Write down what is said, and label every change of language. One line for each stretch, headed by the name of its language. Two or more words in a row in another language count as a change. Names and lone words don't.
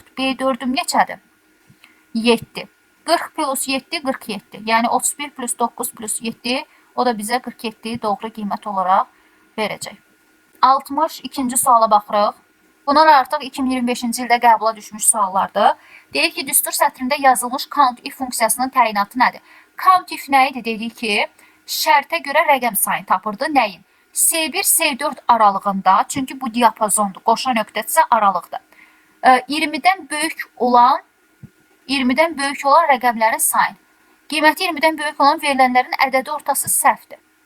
Azerbaijani: B4'üm neçədir? 7. 40 plus 7, 47. Yəni 31 plus 9 plus 7. O da bizə 47 doğru qiymət olaraq verəcək. 62-ci suala baxırıq. Bunlar artıq 2025-ci ildə qəbula düşmüş suallardır. Deyir ki, düstur sətrində yazılmış
English: count if
Azerbaijani: funksiyasının təyinatı nədir?
English: Count if
Azerbaijani: nə idi? Dedik ki, şərtə görə rəqəm sayını tapırdı. Nəyin? S1, S4 aralığında, çünki bu diapazondur, qoşa nöqtədirsə aralıqdır. 20-dən böyük olan rəqəmlərin sayını. Qiyməti 20-dən böyük olan verilənlərin ədədi ortası səhvdir.